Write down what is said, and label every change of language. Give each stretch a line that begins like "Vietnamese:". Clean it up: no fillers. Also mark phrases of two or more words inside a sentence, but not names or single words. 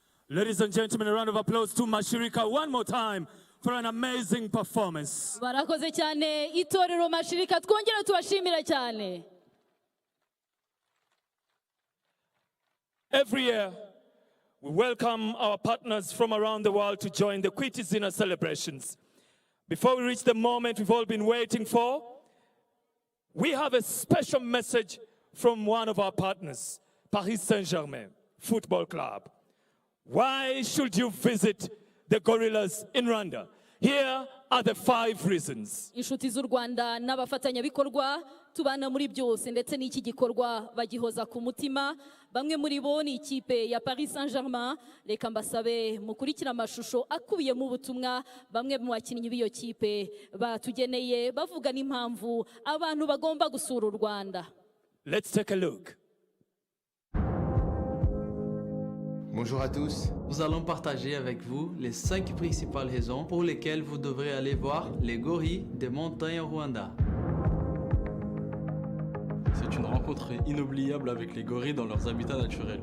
English: Ladies and gentlemen, a round of applause to Mashirika one more time for an amazing performance.
Kinyarwanda: barakoze cyane itorero mashirika twongera tubashimira cyane.
English: Every year, we welcome our partners from around the world to join the Kwita celebrations. Before we reach the moment we've all been waiting for, we have a special message from one of our partners, Paris Saint-Germain Football Club. Why should you visit the gorillas in Rwanda? Here are the 5 reasons.
Kinyarwanda: Inshuti z'u Rwanda n'abafatanyabikorwa tubana muri byose ndetse n'iki gikorwa bagihoza ku mutima. Bamwe muri bo ni ikipe ya Paris Saint-Germain. Reka mbasabe mukurikira amashusho akubiye mu butumwa bamwe mu bakinnyi b'iyo kipe batugeneye bavuga n'impamvu abantu bagomba gusura u Rwanda.
English: Let's take a look.
French: Bonjour à tous. Nous allons partager avec vous les 5 principales raisons pour lesquelles vous devrez aller voir les gorilles des montagnes au Rwanda. C'est une rencontre inoubliable avec les gorilles dans leurs habitats naturels.